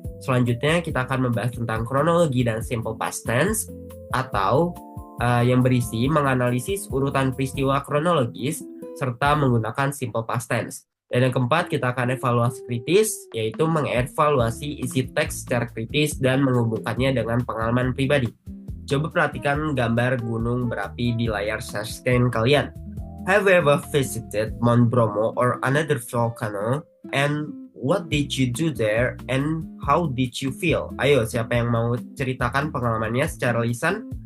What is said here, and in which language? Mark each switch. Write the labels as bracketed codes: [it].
[id] Selanjutnya kita akan membahas tentang kronologi dan simple past tense, atau yang berisi menganalisis urutan peristiwa kronologis serta menggunakan simple past tense. Dan yang keempat, kita akan evaluasi kritis, yaitu mengevaluasi isi teks secara kritis dan menghubungkannya dengan pengalaman pribadi. Coba perhatikan gambar gunung berapi di layar share screen kalian. [en] Have you ever visited Mount Bromo or another volcano? And what did you do there and how did you feel? [id] Ayo, siapa yang mau ceritakan pengalamannya secara lisan?